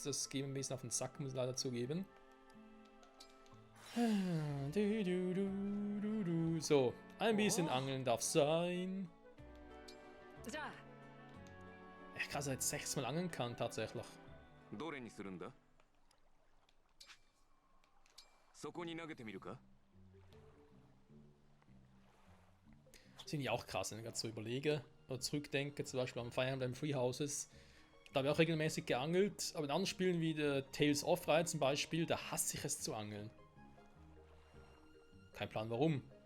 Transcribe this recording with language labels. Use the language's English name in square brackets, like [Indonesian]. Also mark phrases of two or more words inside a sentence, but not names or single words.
[German] Das geht ein bisschen auf den Sack, muss ich leider zugeben. So, ein bisschen Angeln darf sein. Ich kann jetzt 6 Mal angeln kann, tatsächlich. [Japanese] そこに投げてみるか? [German] Sind ja auch krass, wenn ich gerade so überlege oder zurückdenke, zum Beispiel am Fire Emblem Three Houses. Da habe ich auch regelmäßig geangelt, aber in anderen Spielen wie der Tales of Reihe zum Beispiel, da hasse ich es zu angeln. Kein Plan warum.